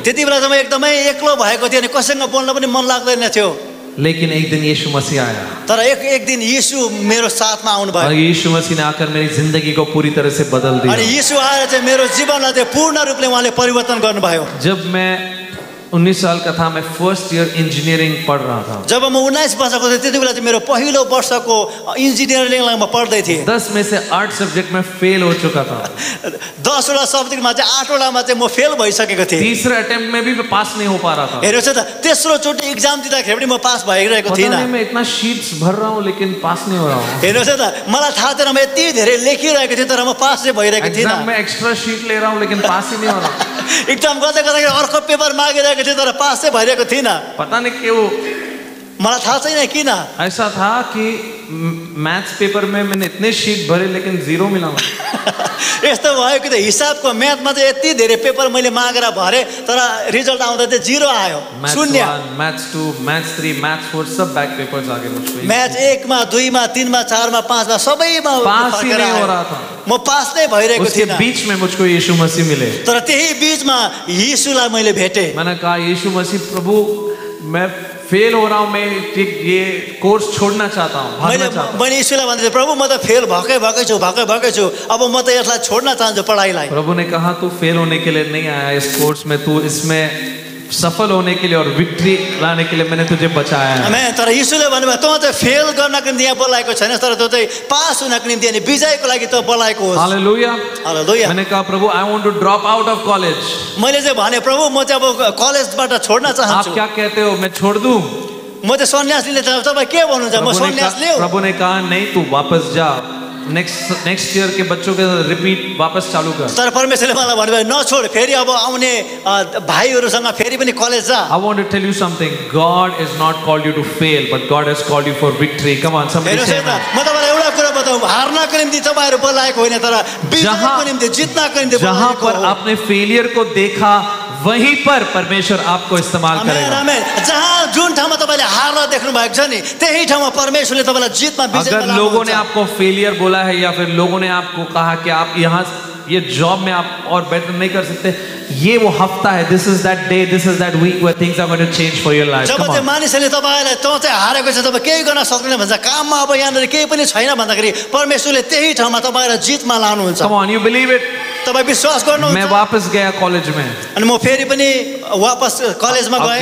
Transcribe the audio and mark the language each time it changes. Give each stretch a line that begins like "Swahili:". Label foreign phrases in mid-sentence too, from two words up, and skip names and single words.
Nepali: त्यति बेला चाहिँ म एकदमै एक्लो भएको थिएँ अनि कसैसँग बोल्न पनि मन लाग्दैन थियो।
Hindi: लेकिन एक दिन यीशु मसीह आया।
Nepali: तर एक दिन यीशु मेरो साथमा आउनु भयो।
Hindi: और यीशु मसीह ने आकर मेरी जिंदगी को पूरी तरह से बदल दिया।
Nepali: अनि यीशु आएर चाहिँ मेरो जीवनलाई चाहिँ पूर्ण रूपले उहाँले परिवर्तन गर्नुभयो।
Hindi: जब मैं 19 साल का था, मैं
English: first year engineering
Hindi: पढ़ रहा था।
Nepali: जब म 19 वर्षको थिएँ त्यति बेला चाहिँ मेरो पहिलो वर्षको इन्जिनियरिङलाई म पढ्दै थिएँ।
Hindi: 10 में से 8 सब्जेक्ट में फेल हो चुका था।
Nepali: 10 वटा सब्जेक्टमा चाहिँ 8 वटामा चाहिँ म फेल भइसकेको थिएँ।
Hindi: तीसरे अटेम्प्ट में भी मैं पास नहीं हो पा रहा था।
Nepali: हेर्नुहोस् त तेस्रो चोटि एक्जाम दिँदाखेरि पनि म पास भइरहेको थिइनँ।
Hindi: पता नहीं मैं इतना शीट्स भर रहा हूँ लेकिन पास नहीं हो रहा हूँ।
Nepali: हेर्नुहोस् त मलाई थाहा थिएन म यति धेरै लेखिरहेको थिएँ तर म पास चाहिँ भइरहेको थिइनँ।
Hindi: एग्जाम में
English: extra sheet
Hindi: ले रहा हूँ लेकिन पास ही नहीं हो रहा।
Nepali: एक्जाम गर्दै गर्दाखेरि अर्को पेपर मागिरहेको थिएँ तर पास चाहिँ भइरहेको थिइनँ।
Hindi: पता नहीं क्यों,
Nepali: मलाई थाहा छैन किन।
Hindi: ऐसा था कि मैथ्स पेपर में मैंने इतने शीट भरे लेकिन 0 मिला।
Nepali: यस्तो भयो कि त हिसाबको म्याथमा चाहिँ यति धेरै पेपर मैले मागेर भरे तर रिजल्ट आउँदा चाहिँ 0 आयो, शून्य।
Hindi: मैथ्स 2, मैथ्स 3, मैथ्स 4 सब
English: back papers
Hindi: आ गए मुझको।
Nepali: म्याथ 1 मा, 2 मा, 3 मा, 4 मा, 5 मा सबैमा
Hindi: पास ही नहीं हो रहा था।
Nepali: म पास नै भइरहेको
Hindi: उसके
Nepali: थिइनँ।
Hindi: बीच में मुझको यीशु मसीह मिले।
Nepali: तर त्यही बीचमा यीशुलाई मैले भेटे।
Hindi: मैंने कहा यीशु मसीह प्रभु मैं फेल हो रहा हूँ, मैं ये कोर्स छोड़ना चाहता हूँ, भागना चाहता हूँ।
Nepali: मैले ईश्वरलाई भन्दै प्रभु म त फेल भएकै छु, अब म त यसलाई छोड्न चाहन्छु पढाइलाई।
Hindi: प्रभु ने कहा तू फेल होने के लिए नहीं आया इस कोर्स में, तू इसमें सफल होने के लिए और विक्ट्री लाने के लिए मैंने तुझे बचाया है। आमेन।
Nepali: तर यीशुले भन्नुभयो तँ चाहिँ फेल गर्नको निम्ति यहाँ बोलाएको छैनस्, तर तँ चाहिँ पास हुनको निम्ति अनि विजयको लागि तँ बोलाएको होस्। हालेलुया। हालेलुया।
Hindi: मैंने कहा प्रभु
English: I want to drop out of college.
Nepali: मैले चाहिँ भने प्रभु म चाहिँ अब कलेजबाट छोड्न
Hindi: आप
Nepali: चाहन्छु।
Hindi: क्या कहते हो, मैं छोड़ दूं?
Nepali: म चाहिँ सन्यास लिने तपाईँ के भन्नुहुन्छ? म सन्यास लिऊ।
Hindi: प्रभु ने कहा नहीं, तू वापस जा,
English: next year
Hindi: के बच्चों के साथ रिपीट वापस चालू कर।
Nepali: तर परमेश्वरले मलाई भन्नुभयो नछोड, फेरि अब आउने भाइहरूसँग फेरि पनि कलेज जा।
English: I want to tell you something. God is not called you to fail, but God has called you for victory. Come on, somebody say amen.
Nepali: म तपाईँलाई एउटा कुरा बताऊँ, हार्नको निम्ति तपाईँहरू बोलाएको होइन, तर विजयको निम्ति, जित्नको निम्ति
Hindi: जहां
Nepali: बोलाएको
Hindi: पर
Nepali: हो।
Hindi: आपने फेलियर को देखा वहीं पर परमेश्वर आपको इस्तेमाल आमेन, करेगा। आमेन।
Nepali: जहाँ जुन ठाउँमा तपाईँले हार देख्नु भएको छ नि, त्यही ठाउँमा परमेश्वरले तपाईँलाई जितमा विजयमा
Hindi: अगर लोगों ने
Nepali: लानुहुन्छ।
Hindi: आपको फेलियर बोला है या फिर लोगों ने आपको कहा कि आप यहाँ ये जॉब में आप और बेटर नहीं कर सकते, ये वो हफ्ता है,
English: this is that day, this is that week where things are going to change for your life.
Hindi: जब
English: कम
Nepali: चाहिँ
English: ऑन।
Nepali: मानिसहरूले तपाईँलाई तँ चाहिँ हारेको छ, तपाईँ केही गर्न सक्दैन भन्छ, काममा अब यहाँनिर केही पनि छैन भन्दाखेरि परमेश्वरले त्यही ठाउँमा तपाईँलाई जितमा लानुहुन्छ।
English: come on, you believe it?
Nepali: तपाईँ विश्वास गर्नुहुन्छ?
Hindi: मैं वापस गया कॉलेज में,
Nepali: अनि म फेरि पनि वापस कलेजमा गएँ।